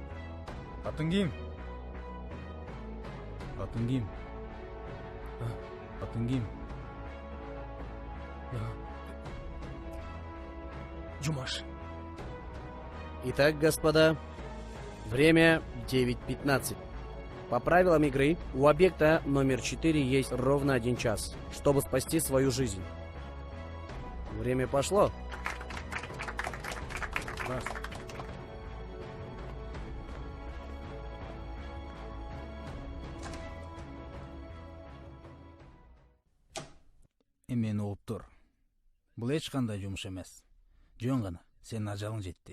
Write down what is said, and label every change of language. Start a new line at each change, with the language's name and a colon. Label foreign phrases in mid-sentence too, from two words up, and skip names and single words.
Kyrgyz: Атың ким? Атың ким? Атың ким? Жумаш.
Russian: Итак, господа, время 9:15. По правилам игры, у объекта номер 4 есть ровно 1 час, чтобы спасти свою жизнь. Время пошло.
Kyrgyz: Мени угуп тур. Бул эч кандай жумуш эмес. Жөн гана сенин ажалың жетти.